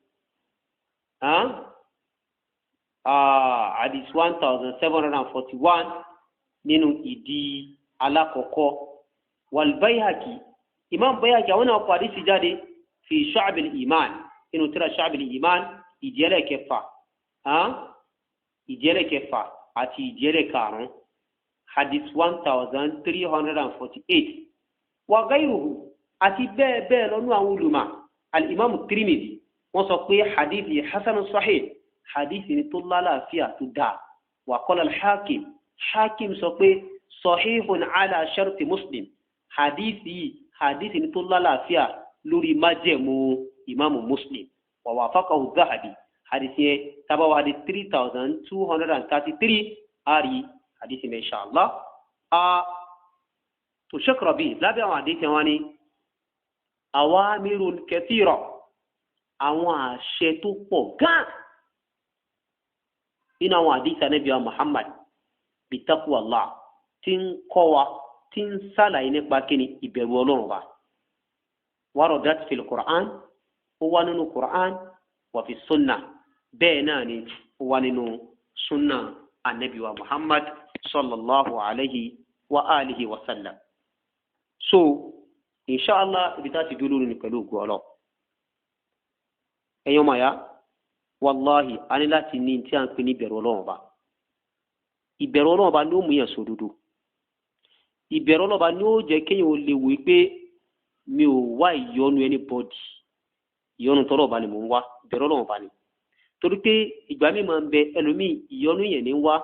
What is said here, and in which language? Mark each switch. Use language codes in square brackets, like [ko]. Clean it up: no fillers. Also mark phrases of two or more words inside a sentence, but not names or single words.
[yo] hadith 1741 nínú ìdí alákọ̀ọ́kọ́ wal Bayhaqi Imam Bayhaqi àwọn náà kọ hadith jáde fi Shu'ab al-Iman inú tírà Shu'ab al-Iman ìdíyẹlẹ kẹfà àti ìdíyẹlẹ karùn-ún hadith 1348 [ar] وغيره [yo] àti bẹ́ẹ̀ bẹ́ẹ̀ lọ́nú àwọn olùmọ̀ al-Imam Tirmidhi wọ́n sọ pé hadithi [ar] حسن صحيح [yo] hadithi ni tó lálàáfíà tó dáa [ar] وقال الحاكم [yo] sọ pé [ar] صحيح على شرط مسلم [yo] hadithi ní tó lálàáfíà lórí májẹ̀mú ìmáàmù Muslim [ar] ووافقه الذهبي [yo] hadithi yẹn tábàwá hadithi 3233 ari hadithi yẹn inshallah tó ṣẹ́kọ̀rọ̀ bíi lábẹ́ àwọn hadithi wọn ni [ar] أوامر كثيرة [yo] àwọn àṣẹ tó pọ̀ gan nínú àwọn hadithi Ànábì wa Muhammad [ar] بتقوى الله [yo] tí ń kọ́ wa tí ń sàlàyé nípa kíni ìbẹ̀rù Ọlọ́run [ar] ووردت في القرآن [yo] ó wà nínú Qur'an [ar] وفي السنة [yo] bẹ́ẹ̀ náà ni ó wà nínú sunna Ànábì wa Muhammad [ar] صلى الله عليه وآله وسلم. [yo] So inshallah ibi tá ti dúró ní pẹ̀lú ògùn ọlọ́ ẹ̀yọ́ màá yá wàláhì a ní láti ní tí a ń pè ní ìbẹ̀rù Ọlọ́run ba ìbẹ̀rù Ọlọ́run ba ló mú yàn sódodo ìbẹ̀rù Ọlọ́run ba ni ó jẹ́ kéèyàn ó lè wò pé mi ò wá ìyọ́nú anybody ìyọ́nú tọ́lọ̀ ba ni mò ń wá ìbẹ̀rù Ọlọ́run ba ni torí pé ìgbà mi máa ń bẹ ẹlòmíì ìyọ́nú yẹn ní wá